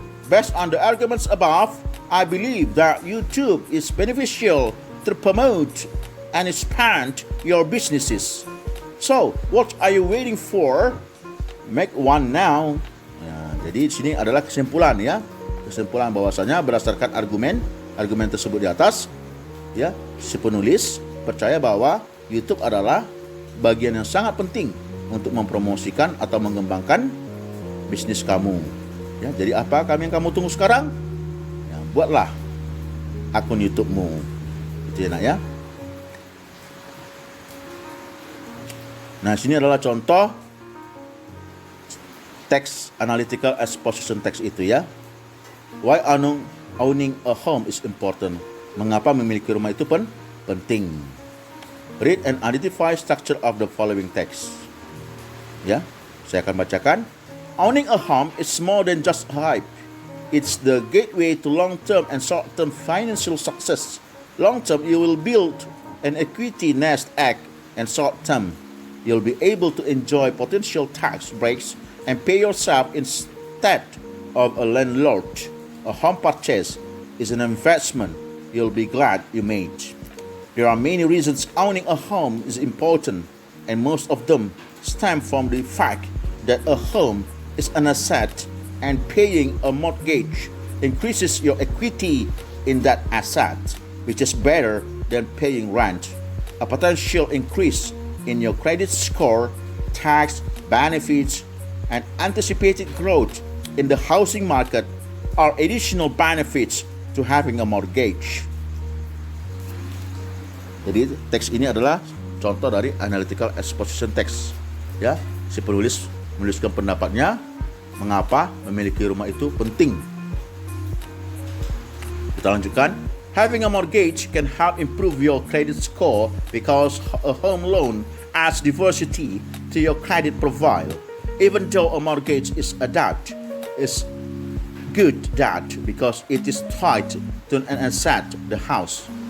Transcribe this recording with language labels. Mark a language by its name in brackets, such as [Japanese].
[English] Based on the arguments above, I believe that YouTube is beneficial to promote and expand your businesses. So, what are you waiting for? Make one now. [Indonesian] Ya, jadi di sini adalah kesimpulan ya. Kesimpulan bahwasanya berdasarkan argumen tersebut di atas, ya, si penulis percaya bahwa YouTube adalah bagian yang sangat penting untuk mempromosikan atau mengembangkan bisnis kamu. Ya, jadi apa yang kamu tunggu sekarang? Ya, buatlah akun YouTube-mu. Itu ya nak ya. Nah, sini adalah contoh text analytical exposition text itu ya. [English] Why owning a home is important. [Indonesian] Mengapa memiliki rumah itu penting. [English] Read and identify structure of the following text. [Indonesian] Ya, saya akan bacakan. [English] Owning a home is more than just a hype. It's the gateway to long-term and short-term financial success. Long-term, you will build an equity nest egg, and short-term, you'll be able to enjoy potential tax breaks and pay yourself instead of a landlord. A home purchase is an investment you'll be glad you made. There are many reasons owning a home is important, and most of them stem from the fact that a home is an asset and paying a mortgage increases your equity in that asset, which is better than paying rent. A potential increase in your credit score, tax benefits, and anticipated growth in the housing market are additional benefits to having a mortgage. [Indonesian] Jadi teks ini adalah contoh dari analytical exposition text. Ya, si penulis menuliskan pendapatnya mengapa memiliki rumah itu penting. Kita lanjutkan. [English] Having a mortgage can help improve your credit score because a home loan adds diversity to your credit profile. Even though a mortgage is a debt, is good debt because it is tied to an asset, the house.